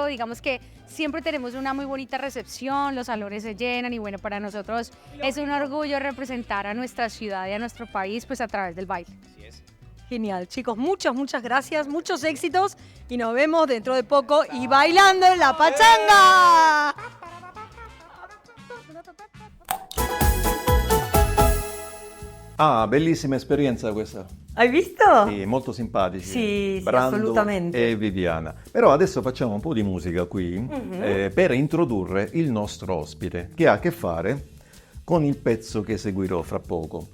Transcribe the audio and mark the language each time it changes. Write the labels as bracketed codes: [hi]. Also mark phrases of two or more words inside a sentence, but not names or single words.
[es] Digamos que siempre tenemos una muy bonita recepción, los salones se llenan y bueno, para nosotros es un orgullo representar a nuestra ciudad y a nuestro país pues a través del baile. Así es. Genial, chicos, muchas gracias, muchos éxitos y nos vemos dentro de poco y bailando en la pachanga. [it] Ah, bellissima esperienza questa. Hai visto? Sì, molto simpatici. Sì, Brando assolutamente. e Viviana. Però adesso facciamo un po' di musica qui per introdurre il nostro ospite, che ha a che fare con il pezzo che seguirò fra poco.